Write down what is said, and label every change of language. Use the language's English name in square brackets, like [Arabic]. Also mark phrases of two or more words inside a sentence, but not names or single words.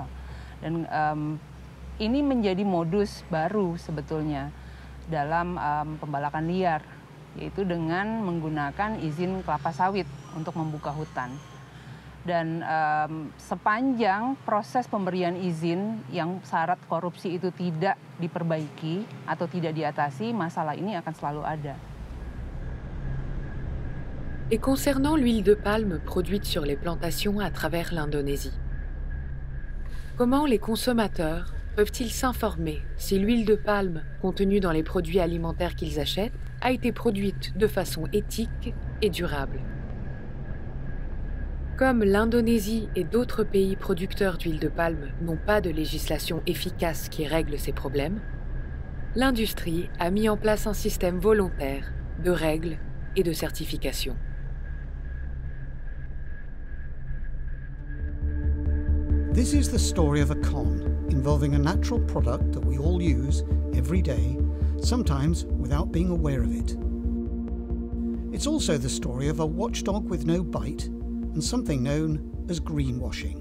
[Indonesian] Dan ini menjadi modus baru sebetulnya dalam pembalakan liar, yaitu dengan menggunakan izin kelapa sawit untuk membuka hutan. Dan sepanjang proses pemberian izin yang syarat korupsi itu tidak diperbaiki atau tidak diatasi, masalah ini akan selalu ada. [French] Et concernant l'huile de palme produite sur les plantations à travers l'Indonésie, comment les consommateurs peuvent-ils s'informer si l'huile de palme contenue dans les produits alimentaires qu'ils achètent a été produite de façon éthique et durable? Comme l'Indonésie et d'autres pays producteurs d'huile de palme n'ont pas de législation efficace qui règle ces problèmes, l'industrie a mis en place un système volontaire de règles et de certification. [English] This is the story of a con involving a natural product that we all use every day, sometimes without being aware of it. It's also the story of a watchdog with no bite and something known as greenwashing.